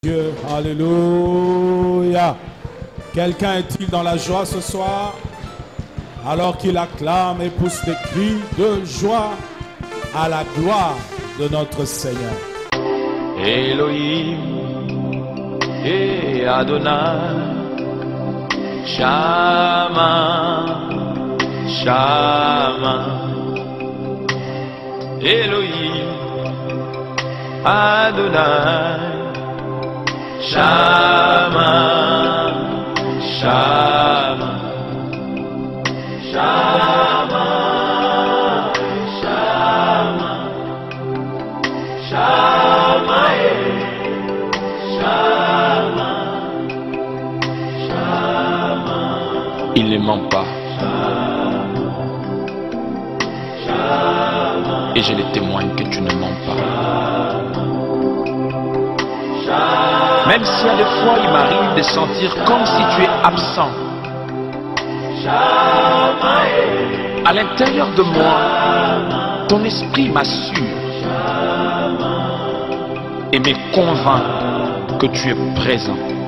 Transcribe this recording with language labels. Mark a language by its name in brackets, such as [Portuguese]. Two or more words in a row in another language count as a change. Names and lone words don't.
[French] Dieu, alléluia. Quelqu'un est-il dans la joie ce soir? Alors qu'il acclame et pousse des cris de joie à la gloire de notre Seigneur. Elohim et Adonai, Shama, Shama. Elohim, Adonai, Shama, Shama, Shama, Shama, Shama, Shama, Shama. Il ne ment pas. Et je le témoigne que tu ne mens pas. Même si à des fois il m'arrive de sentir comme si tu es absent, à l'intérieur de moi, ton esprit m'assure et me convainc que tu es présent.